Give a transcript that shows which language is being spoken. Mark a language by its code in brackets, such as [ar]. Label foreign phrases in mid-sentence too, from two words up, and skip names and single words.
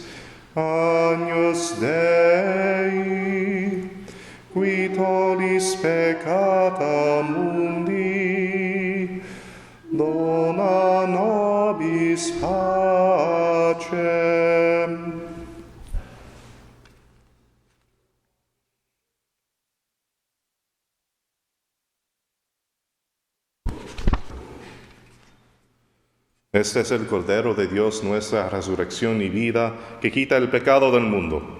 [la] Agnus Dei, qui tollis peccata mundi, dona nobis pacem. [es] Este es el Cordero de Dios, nuestra resurrección y vida, que quita el pecado del mundo.